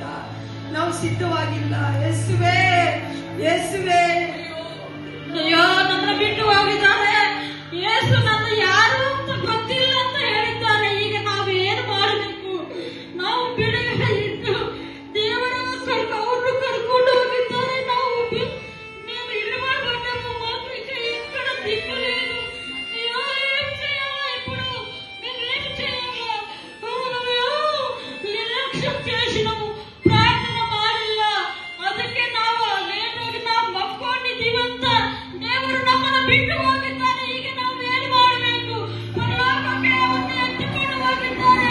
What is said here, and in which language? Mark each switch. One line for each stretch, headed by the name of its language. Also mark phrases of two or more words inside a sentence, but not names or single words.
Kannada: ನಾವು ಸಿದ್ಧವಾಗಿಲ್ಲ. ಯೇಸುವೇ, ಯೇಸುವೇ, ಅಯ್ಯೋ ನನ್ನ ಬಿಟ್ಟು ಹೋಗಿದ್ದಾರೆ. ಯೇಸು ನನ್ನ ಯಾರು ಅಂತ ಗೊತ್ತಿಲ್ಲ ಅಂತ ಹೇಳಿದ್ದಾರೆ. ಈಗ ನಾವು ಏನು ಮಾಡಬೇಕು? ನಾವು ಬಿಡುಗಡೆ ಇಟ್ಟು ದೇವರ ಮಕ್ಕಳು ಅವರು ಕರ್ಕೊಂಡು ಹೋಗಿದ್ದಾರೆ.
Telugu: మేము ఇల్లు పడ్డాము, మాకు ఇక్కడ దిక్కు లేదు. అయ్యో ఏం చేయాలా ఇప్పుడు? మేము ఏం చేయాలా? నిర్లక్ష్యం చేసినాము, ప్రార్థన ಮಾಡಿಲ್ಲ.
Kannada: ಅದಕ್ಕೆ ನಾವು ಲೇಟಾಗಿ ನಾವು ಮಕ್ಕೊಂಡಿದ್ದೀವಂತ ದೇವರು ನಮ್ಮನ್ನು ಬಿಟ್ಟು ಹೋಗಿದ್ದಾರೆ. ಈಗ ನಾವು ಏನು ಮಾಡಬೇಕು? ಪರಲೋಕಕ್ಕೆ ಅವರನ್ನು ಎತ್ತಿಕೊಂಡು ಹೋಗಿದ್ದಾರೆ.